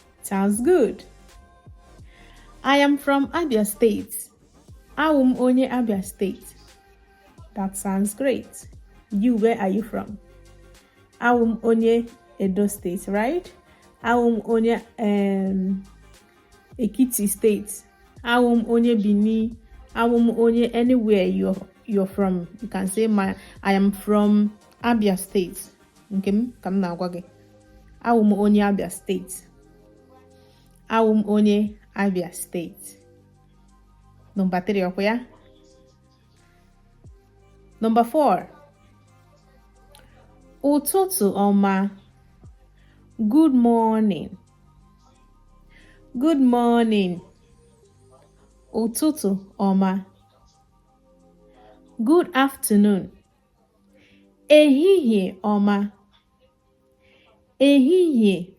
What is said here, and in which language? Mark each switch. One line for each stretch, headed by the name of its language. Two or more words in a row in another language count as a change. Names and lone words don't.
English: Sounds good. I am from Abia State.
Igbo: Awum onye Abia State.
English: That sounds great. You, where are you from?
Igbo: Awum onye Edo State, right? Awum onye Ekiti State. Awum onye Bini. Awum onye
English: anywhere you're from. You can say I am from Abia State.
Igbo: Okay, kam na agwa gị. Awum onye Abia State. Awum onye Abia State.
English: Number 3, okay, ya? Number 4.
Igbo: Ụtụtụ ọma.
English: Good morning. Good morning.
Igbo: Ụtụtụ ọma.
English: Good afternoon.
Igbo: Ehihie ọma. Ehihie